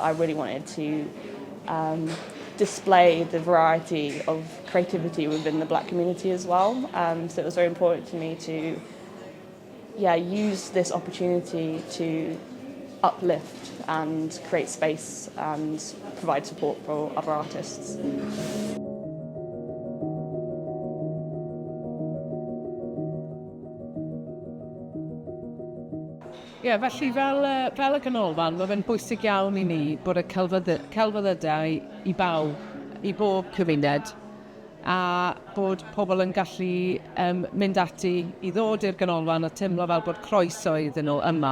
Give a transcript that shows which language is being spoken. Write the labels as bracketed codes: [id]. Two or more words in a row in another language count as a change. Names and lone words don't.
[en] I really wanted to display the variety of creativity within the black community as well. So it was very important to me to use this opportunity to uplift and create space and provide support for other artists. [cy] Felly fel y ganolfan, mae fe'n bwysig iawn i ni bod y celfyddydau i bawb, i bob cymuned, a bod pobl yn gallu mynd ati i ddod i'r ganolfan a teimlo fel bod croeso iddyn nhw yma.